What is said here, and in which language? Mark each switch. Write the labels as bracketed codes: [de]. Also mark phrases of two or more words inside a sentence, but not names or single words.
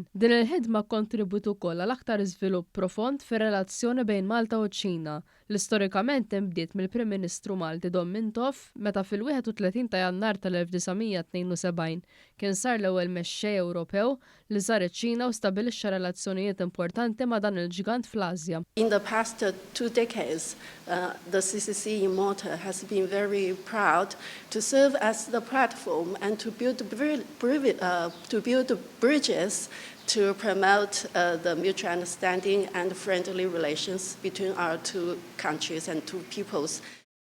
[mt] Din il-ħidma kontribut ukoll għal aktar iżvilupp profond fir-relazzjoni bejn Malta u ċ-Ċina li storikament imbdiet mill-Prim Ministru Malti Dom Mintoff meta fil-31 ta' Jannar tal-1972 kien sar l-ewwel mexxej Ewropew li żar iċ-Ċina u stabbilixxa relazzjonijiet importanti ma' dan il-ġigant fl-Asja. [en] In the past 2 decades, the CCC in Malta has been very proud to serve as the platform and to build bridges to promote the mutual understanding and friendly relations between our two countries and two peoples.